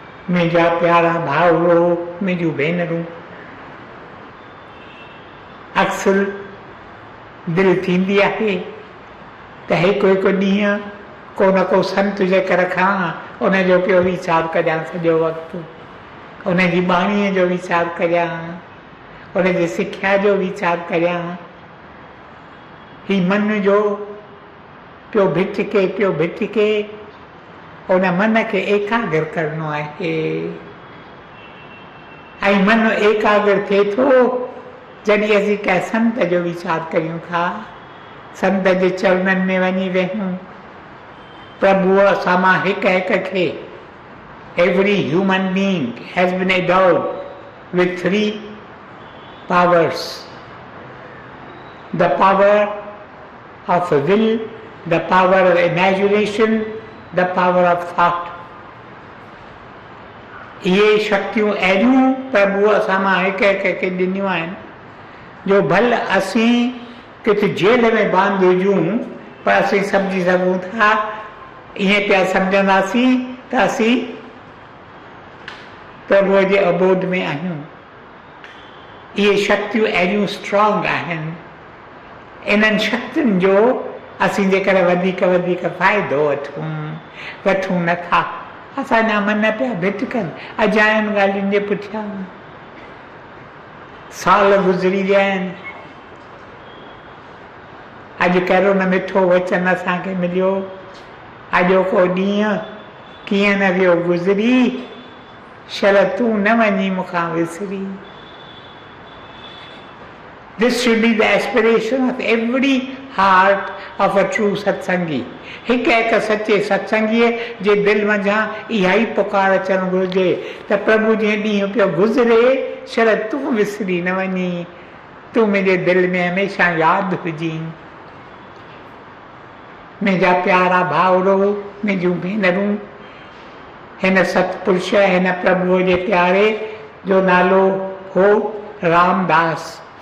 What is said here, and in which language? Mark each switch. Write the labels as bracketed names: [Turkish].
[Sindhi] मुंहिंजा प्यारा भाउरो, मुंहिंजूं भेनरूं, अक्सर दिलि थींदी आहे त हिकु हिकु ॾींहुं को न को संत जे कर खां उनजो पियो वीचार करियां सॼो वक़्तु, उनजी बाणीअ जो वीचार करियां, उनजी सिख्या जो वीचार करियां। ही मन जो पियो भिटके उन मन खे एकाग्र करणो आहे। ऐं मन एकाग्र थिए थो जॾहिं असीं कंहिं संत जो वीचार करियूं था, संत जे चरणनि में वञी वेहूं। प्रभुअ असां मां हिक हिक खे, [English] every human being has been endowed with 3 powers: the power of will, the power of imagination, the power of thought. [Sindhi] ये शक्तियूं अहिड़ियूं प्रभुअ असां मां हिक हिक खे ॾिनियूं आहिनि जो भल असीं किथे जेल में बांध हुजूं पर असीं सम्झी सघूं था, ईअं पिया सम्झंदासीं त असीं प्रभुअ जे अबोध में आहियूं। इहे शक्तियूं अहिड़ियूं स्ट्रॉन्ग आहिनि। इन्हनि शक्तियुनि जो असीं जेकर वधीक वधीक फ़ाइदो वठूं नथा, असांजा मन पिया भिटकनि अजायनि ॻाल्हियुनि जे पुठियां। साल गुज़री विया आहिनि, अॼु कहिड़ो न मिठो वचन असांखे मिलियो, अॼोको ॾींहुं कीअं न वियो गुज़री, शर तूं न वञी मूंखां विसरी। [English] This should be the aspiration of every heart of a true satsangi. [Sindhi] हिक हिक सचे सत्संगीअ जे दिलि मंझां इहा ई पुकार अचणु घुरिजे त प्रभु जीअं ॾींहुं पियो गुज़रे, शर तूं विसरी न वञी, तूं मुंहिंजे दिलि में हमेशह यादि हुजी। मुंहिंजा प्यारा भाउरो, मुंहिंजूं भेनरूं, हिन सतपुरुष, हिन प्रभुअ जे प्यारे जो नालो हो रामदास।